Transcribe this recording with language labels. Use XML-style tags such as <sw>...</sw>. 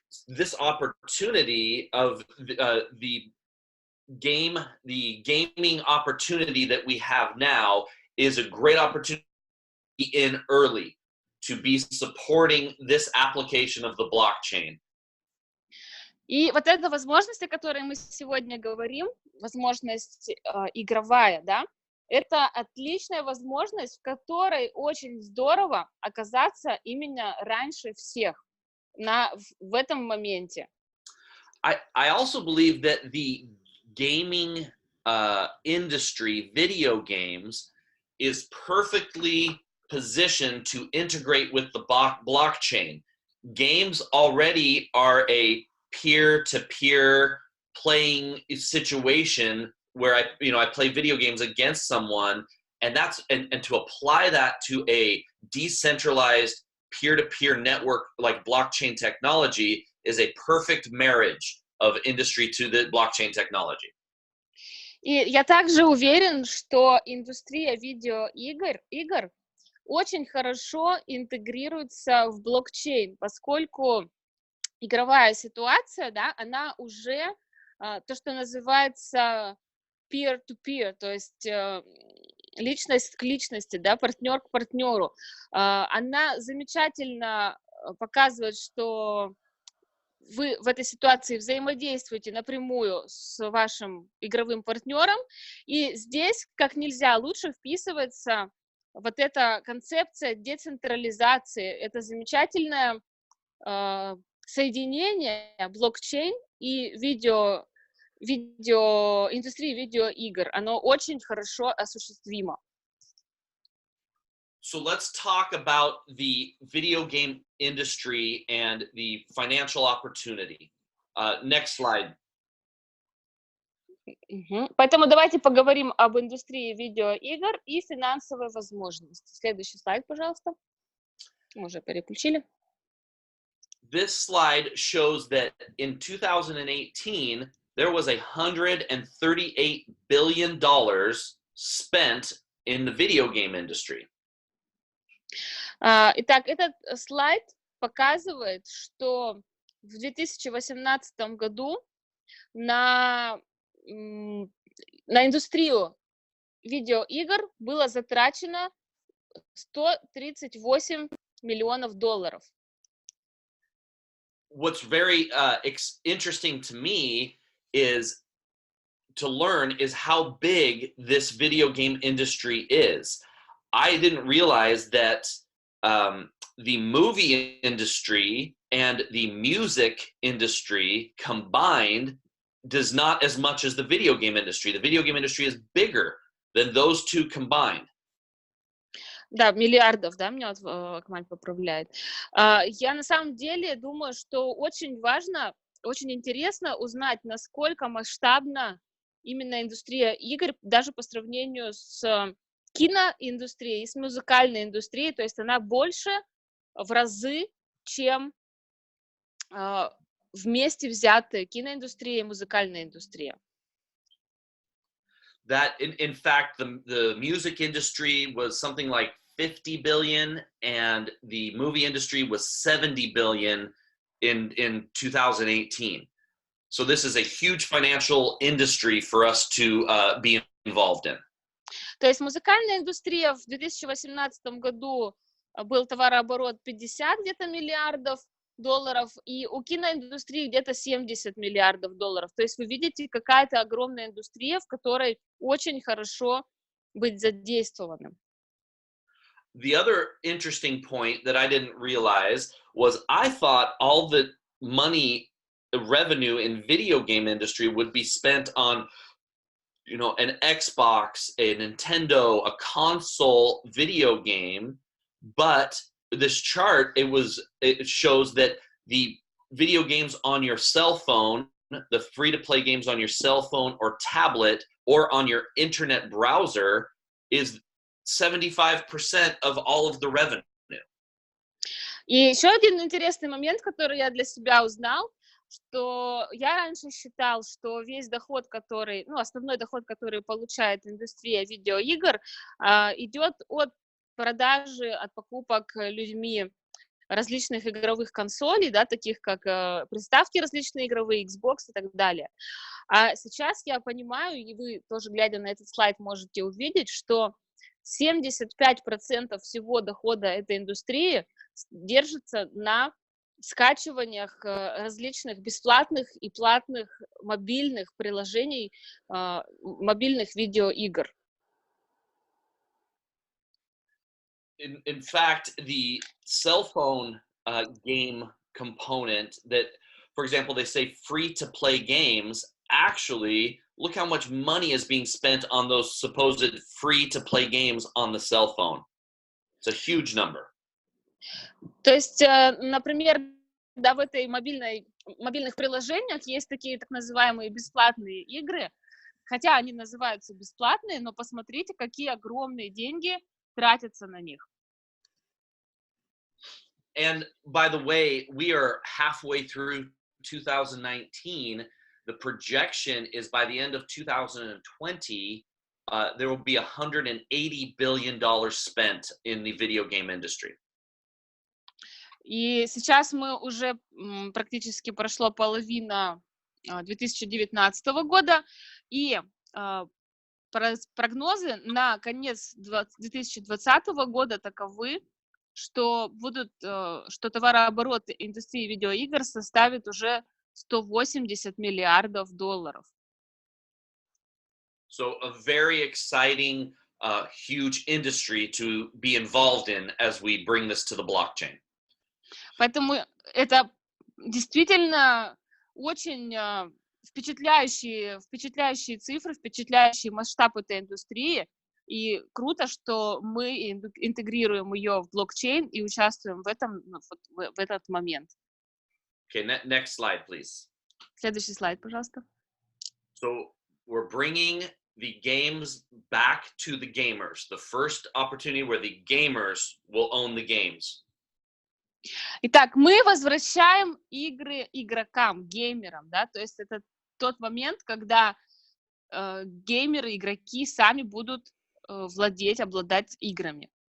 <en>This opportunity of the the gaming opportunity that we have now is a great opportunity to be in early, to be supporting this application of the blockchain.</en> <ru>И вот эта возможность, о которой мы сегодня говорим, возможность игровая, да, это отличная возможность, в которой очень здорово оказаться именно раньше всех в этом моменте.</ru> <en>I also believe that the gaming industry, video games, is perfectly positioned to integrate with the blockchain. Games already are a peer-to-peer playing situation where I play video games against someone, and to apply that to a decentralized peer-to-peer network like blockchain technology is a perfect marriage of industry to the blockchain technology.</en> <ru>И я также уверен, что индустрия видеоигр очень хорошо интегрируется в блокчейн, поскольку игровая ситуация, да, она уже то, что называется peer-to-peer, то есть личность к личности, да, партнер к партнеру. Она замечательно показывает, что вы в этой ситуации взаимодействуете напрямую с вашим игровым партнером, и здесь как нельзя лучше вписывается вот эта концепция децентрализации, это замечательное соединение блокчейн и индустрии видеоигр, оно очень хорошо осуществимо.</ru> <en>So let's talk about the video game industry and the financial opportunity. Next slide.</en> <ru>Поэтому давайте поговорим об индустрии видеоигр и финансовой возможности. Следующий слайд, пожалуйста. Мы уже переключили.</ru> <en>This slide shows that in 2018, there was $138 billion spent in the video game industry.</en> <ru>Итак, этот слайд показывает, что в 2018 году на индустрию видеоигр было затрачено $138 миллионов.</ru> <en>What's very interesting to me is how big this video game industry is. I didn't realize that the movie industry and the music industry combined does not as much as the video game industry. The video game industry is bigger than those two combined.</en> <ru>Да, миллиардов, да, меня вот Камаль поправляет. Я на самом деле думаю, что очень важно, очень интересно узнать, насколько масштабна именно индустрия игр, даже по сравнению с киноиндустрией и с музыкальной индустрией, то есть она больше в разы, чем вместе взятые киноиндустрия и музыкальная индустрия.</ru> <en>That in fact, the music industry was something like 50 billion, and the movie industry was 70 billion in 2018. So this is a huge financial industry for us to be involved in.</en> <ru>То есть музыкальная индустрия в 2018 году был товарооборот 50 где-то миллиардов долларов, и у киноиндустрии где-то 70 миллиардов долларов. То есть вы видите, какая-то огромная индустрия, в которой очень хорошо быть задействованным.</ru> <en>The other interesting point that I didn't realize was I thought all the money, the revenue in video game industry would be spent on, an Xbox, a Nintendo, a console video game, but this chart, it shows that the video games on your cell phone, the free-to-play games on your cell phone or tablet or on your internet browser is 75% of all of the revenue.</en> <ru>И еще один интересный момент, который я для себя узнал, что я раньше считал, что весь доход, основной доход, который получает индустрия видеоигр, идет от продажи, от покупок людьми различных игровых консолей, да, таких как приставки различные игровые, Xbox и так далее. А сейчас я понимаю, и вы тоже, глядя на этот слайд, можете увидеть, что 75% всего дохода этой индустрии держится на скачиваниях различных бесплатных и платных мобильных приложений, мобильных видеоигр.</ru> <en>In fact, the cell phone game component that, for example, they say free to play games, actually, look how much money is being spent on those supposed free to play games on the cell phone. It's a huge number.</en> <ru>То есть, например, да, в этой мобильных приложениях есть такие так называемые бесплатные игры, хотя они называются бесплатные, но посмотрите, какие огромные деньги тратятся на них.</ru> <en>And by the way, we are halfway through 2019. The projection is by the end of 2020, there will be $180 billion spent in the video game industry.</en> <ru>И сейчас мы уже практически прошло половина 2019 года, и прогнозы на конец 2020 года таковы, что товарооборот индустрии видеоигр составит уже $180 миллиардов.</ru> <en>So a very exciting, huge industry to be involved in as we bring this to the blockchain.</en> <ru>Поэтому это действительно очень впечатляющие цифры, впечатляющий масштаб этой индустрии. И круто, что мы интегрируем ее в блокчейн и участвуем в этом в этот момент.</ru> <en>Okay, next slide, please.</en> <ru>Следующий слайд, пожалуйста.</ru> <en>So we're bringing the games back to the gamers. The first opportunity where the gamers will own the games.</en> <ru>Итак, мы возвращаем игры игрокам, геймерам, да, то есть это тот момент, когда геймеры, игроки сами будут обладать играми.</ru>